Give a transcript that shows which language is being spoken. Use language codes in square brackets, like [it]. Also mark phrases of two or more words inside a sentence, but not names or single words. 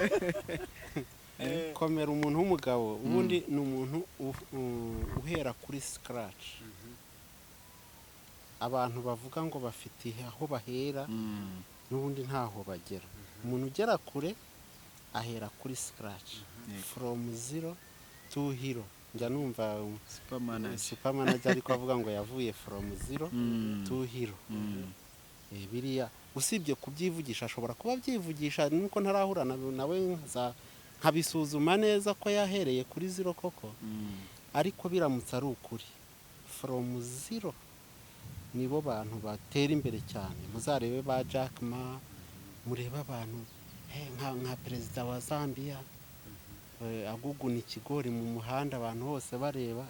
[rw] komera umuntu w'umugabo ubundi ni umuntu uhera kuri scratch abantu bavuga ngo bafite aho bahera n'ubundi ntaho bagera umuntu ugera kure ahera kuri scratch [en] from zero to hero [rw] njya numva supermanager ariko avuga ngo yavuye [en] from zero to hero [rw] biriya usibye kubyivugisha ashobora kuba byivugisha nuko ntarahura nawe nkabisuzuma neza ko yahereye kuri zero koko ariko biramutse ari ukuri [en] from zero [rw] nibo bantu batera imbere cyane muzarebe ba Jack Ma mureba abantu nka perezida wa Zambia aguguna ikigori mu muhanda abantu bose bareba